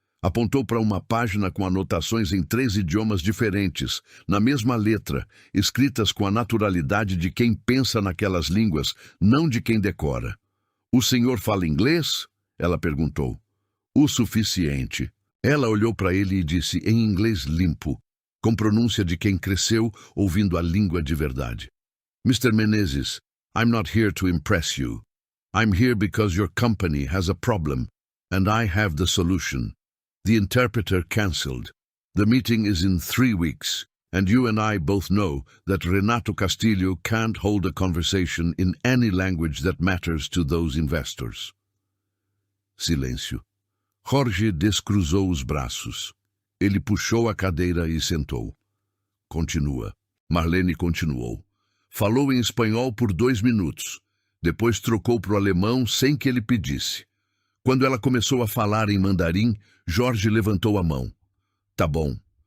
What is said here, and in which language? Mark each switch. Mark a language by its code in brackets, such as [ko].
[pt] Apontou para uma página com anotações em 3 idiomas diferentes, na mesma letra, escritas com a naturalidade de quem pensa naquelas línguas, não de quem decora. "O senhor fala inglês?" ela perguntou. "O suficiente." Ela olhou para ele e disse em inglês limpo, com pronúncia de quem cresceu ouvindo a língua de verdade. [en] "Mr. Menezes, I'm not here to impress you. I'm here because your company has a problem, and I have the solution. The interpreter cancelled. The meeting is in 3 weeks, and you and I both know that Renato Castilho can't hold a conversation in any language that matters to those investors." [pt] Silêncio. Jorge descruzou os braços. Ele puxou a cadeira e sentou. "Continua." Marlene continuou. Falou em espanhol por 2 minutos. Depois trocou para o alemão sem que ele pedisse. Quando ela começou a falar em mandarim, Jorge levantou a mão. "Tá bom."